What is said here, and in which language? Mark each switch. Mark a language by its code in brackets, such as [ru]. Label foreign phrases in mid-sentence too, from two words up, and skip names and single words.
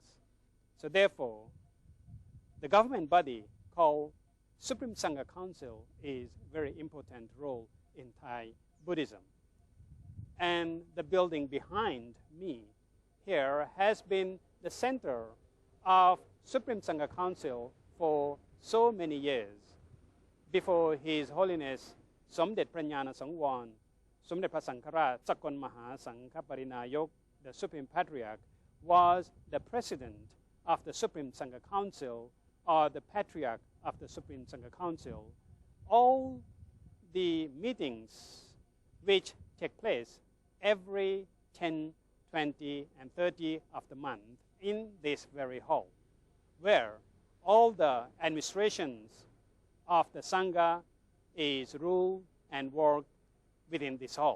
[en] So therefore, the government body called Supreme Sangha Council is a very important role in Thai Buddhism. And the building behind me here has been the center of Supreme Sangha Council for so many years. Before His Holiness Somdet Prayana Sangwon, Somdet Phra Sangharat Sakon Maha Sangha Parinayok, the Supreme Patriarch, was the president of the Supreme Sangha Council, or the Patriarch of the Supreme Sangha Council. All the meetings which take place every 10, 20, and 30 of the month in this very hall, where all the administrations of the Sangha is ruled and worked within this hall.